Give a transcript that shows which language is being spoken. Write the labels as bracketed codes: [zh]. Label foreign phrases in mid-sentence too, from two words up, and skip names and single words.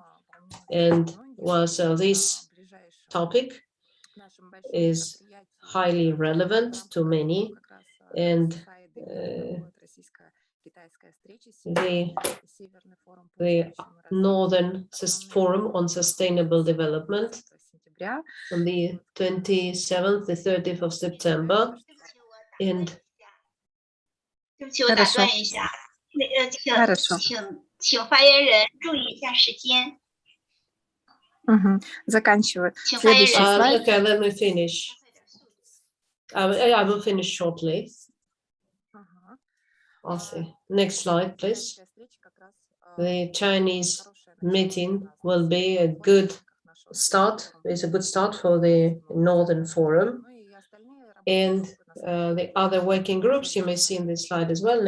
[en] And so this topic is highly relevant to many, and the Northern Forum on Sustainable Development on the 27th, the 30th of September. And [zh] 对不起，我打断一下，请发言人注意一下时间。 [ru] Заканчиваю. Следующий слайд. [en] Okay, let me finish. I will finish shortly. I'll see. Next slide, please. The Chinese meeting will be a good start. It's a good start for the Northern Forum. And the other working groups you may see in this slide as well.